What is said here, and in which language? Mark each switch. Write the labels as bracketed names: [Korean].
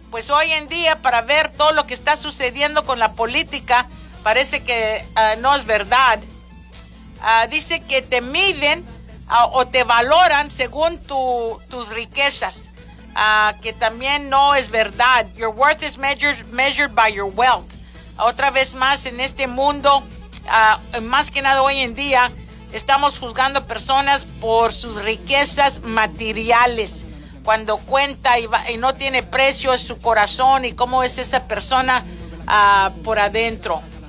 [Spanish] Pues hoy en día, para ver todo lo que está sucediendo con la política, parece que no es verdad. Dice que te miden o te valoran según tus riquezas, que también no es verdad. [English] Your worth is measured by your wealth. [Spanish] Otra vez más, en este mundo, más que nada hoy en día, estamos juzgando personas por sus riquezas materiales. Cuando cuenta y no tiene precio su corazón y cómo es esa persona por adentro.